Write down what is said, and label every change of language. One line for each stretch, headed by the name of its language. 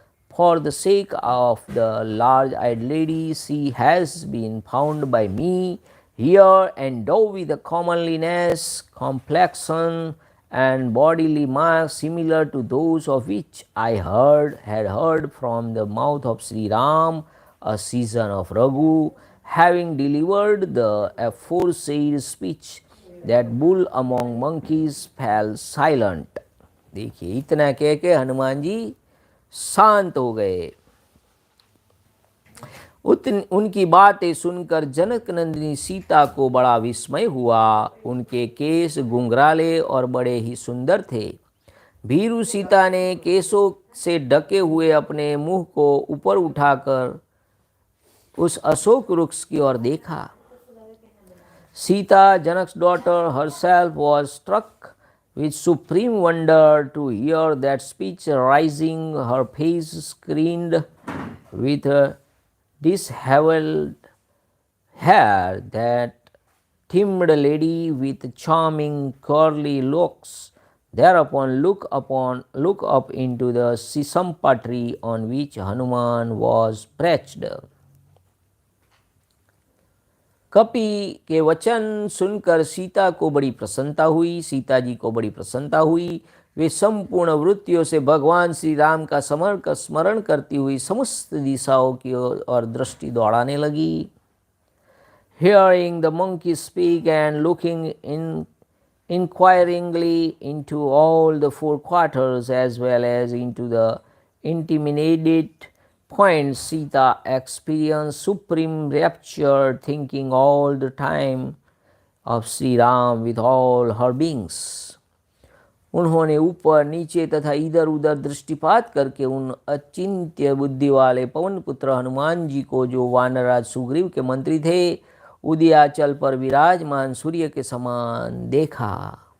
English: For the sake of the large-eyed lady, she has been found by me here, endowed with a comeliness, complexion, and bodily marks similar to those of which I had heard from the mouth of Sri Ram, a season of Raghu, having delivered the aforesaid speech, that bull among monkeys fell silent.
Hindi: देखिए इतना कह के हनुमान जी शांत हो गए। उनकी बातें सुनकर जनक नंदिनी सीता को बड़ा विस्मय हुआ। उनके केस घुंघराले और बड़े ही सुंदर थे। भीरू सीता ने केसों से ढके हुए अपने मुंह को ऊपर उठाकर उस अशोक वृक्ष की ओर देखा।
English: Sita, Janak's daughter herself, was struck with supreme wonder to hear that speech rising. Her face screened with a dishevelled hair, that timid lady with charming curly locks thereupon look up into the sisampa tree on which Hanuman was perched.
Hindi: कपि के वचन सुनकर सीता को बड़ी प्रसन्नता हुई। सीता जी को बड़ी प्रसन्नता हुई। वे संपूर्ण वृत्तियों से भगवान श्री राम का स्मरण करती हुई समस्त दिशाओं की ओर दृष्टि दौड़ाने लगी।
English: Hearing the monkey speak and looking inquiringly into all the four quarters as well as into the intimidated point, Sita experienced supreme rapture, thinking all the time of Sri Ram with all her beings.
Hindi: उन्होंने ऊपर नीचे तथा इधर उधर दृष्टिपात करके उन अचिंत्य बुद्धि वाले पवन पुत्र हनुमान जी को, जो वानरराज सुग्रीव के मंत्री थे, उदयाचल पर विराजमान सूर्य के समान देखा।